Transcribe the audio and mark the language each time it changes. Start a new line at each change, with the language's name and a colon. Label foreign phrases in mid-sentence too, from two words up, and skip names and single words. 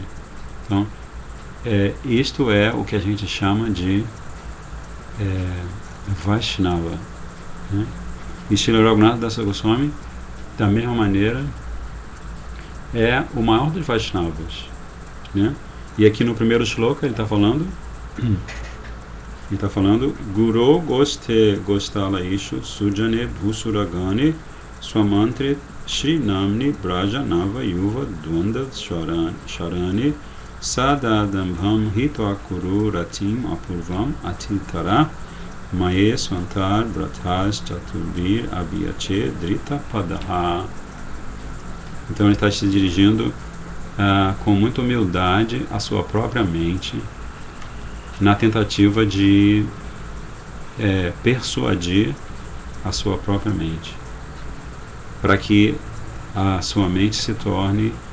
Portuguese: Então, isto é o que a gente chama de Vaishnava, né? E Srila Raghunatha Dasa Goswami, da mesma maneira, é o maior dos Vaishnavas, né? E aqui no primeiro shloka ele está falando
Sanskrit: Guru Goste Gostala Ishu Sujane Bhusuragani Swamantri Shri Namni Braja Nava Yuva Dwanda Sharani Sadadambham Hitwakuru Ratim Apurvam Atitara Maye Swantar Bratas Chaturbir Abhyache Drita Padaha.
Portuguese: Então ele está se dirigindo com muita humildade à sua própria mente, na tentativa de persuadir a sua própria mente, para que a sua mente se torne